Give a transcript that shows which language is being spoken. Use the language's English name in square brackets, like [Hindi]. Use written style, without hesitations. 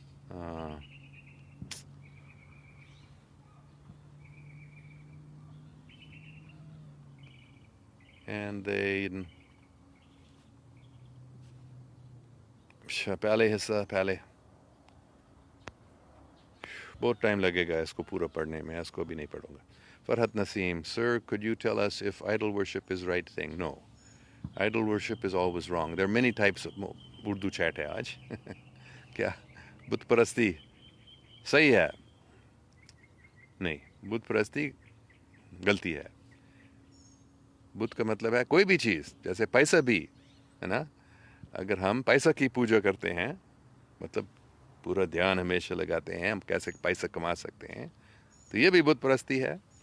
[Urdu] ہاں، اینڈ پہلے حصہ بہت ٹائم لگے گا اس کو پورا پڑھنے میں. اس کو بھی نہیں پڑھوں گا. [English] Farhat Naseem, sir, could you tell us if idol worship is right thing? No. Idol worship is always wrong. There are many types of [Urdu] Urdu chat ہے آج. کیا بت پرستی صحیح ہے؟ نہیں, بت پرستی غلطی ہے. بت کا مطلب ہے کوئی بھی چیز, جیسے پیسہ بھی ہے نا. اگر ہم پیسہ کی پوجا کرتے ہیں, مطلب پورا دھیان ہمیشہ لگاتے ہیں ہم کیسے پیسہ کما سکتے ہیں, تو یہ بھی بت پرستی ہے.